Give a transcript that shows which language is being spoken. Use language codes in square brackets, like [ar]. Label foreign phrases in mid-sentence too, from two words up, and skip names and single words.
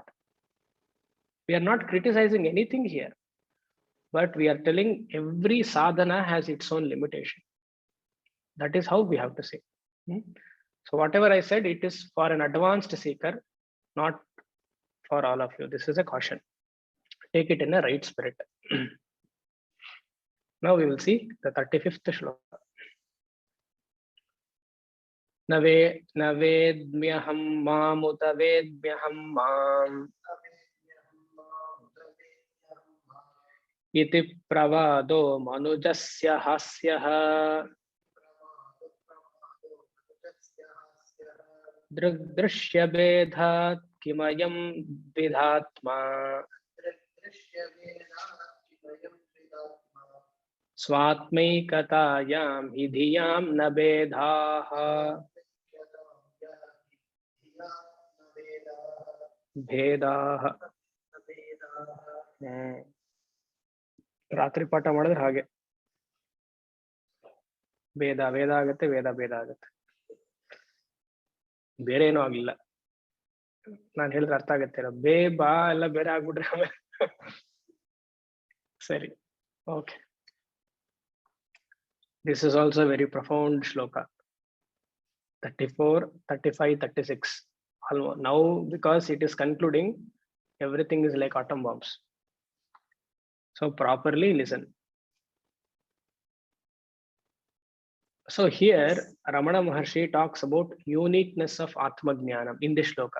[en] We are not criticizing anything here, but we are telling every sadhana has its own limitation. That is how we have to say. So whatever I said, it is for an advanced seeker, not for all of you. This is a caution. Take it in a right spirit. Now we will see the 35th shloka. [sa] न वेद्म्यहं मामुत वेद्म्यहं माम् इति प्रवादो मनुजस्य हास्यः दृग्दृश्यभेदात् किमयं द्विधात्मा स्वात्मैकतायां हि धियां न भेदाः [kn] भेदाः ರಾತ್ರಿ ಪಾಠ ಮಾಡಿದ್ರೆ ಹಾಗೆ ಭೇದ ಭೇದ ಆಗುತ್ತೆ, ವೇದ ಭೇದ ಆಗುತ್ತೆ, ಬೇರೆ ಏನೂ ಆಗ್ಲಿಲ್ಲ. ನಾನು ಹೇಳಿದ್ರೆ ಅರ್ಥ ಆಗತ್ತೆ. ಬೇ ಬಾ ಎಲ್ಲ ಬೇರೆ ಆಗ್ಬಿಟ್ರೆ ಆಮೇಲೆ ಸರಿ. [en] ಓಕೆ, this is also a very profound shloka. 34, 35, 36. Now because it is concluding, everything is like atom bombs. So properly listen. So here Ramana Maharshi talks about uniqueness of Atma Jnanam in this shloka.